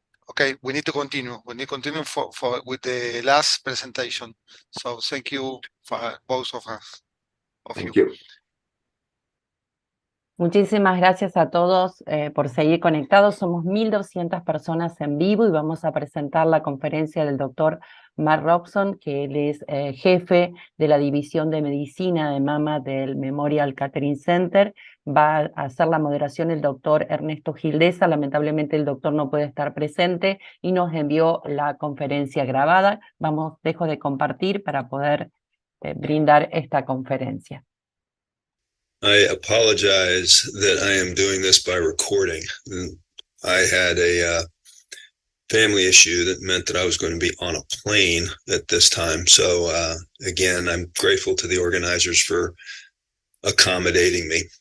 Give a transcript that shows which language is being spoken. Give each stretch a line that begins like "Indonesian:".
English: Okay, we need to continue. We need to continue with the last presentation. So thank you for both of us. Thank you.
Spanish: Muchísimas gracias a todos por seguir conectados. Somos 1.200 personas en vivo y vamos a presentar la conferencia del doctor Mark Robson, que él es jefe de la División de Medicina de Mama del Memorial Catering Center. Va a hacer la moderación el doctor Ernesto Gildesa. Lamentablemente el doctor no puede estar presente y nos envió la conferencia grabada. Dejo de compartir para poder brindar esta conferencia.
English: I apologize that I am doing this by recording. I had a family issue that meant that I was going to be on a plane at this time. So again, I'm grateful to the organizers for accommodating me.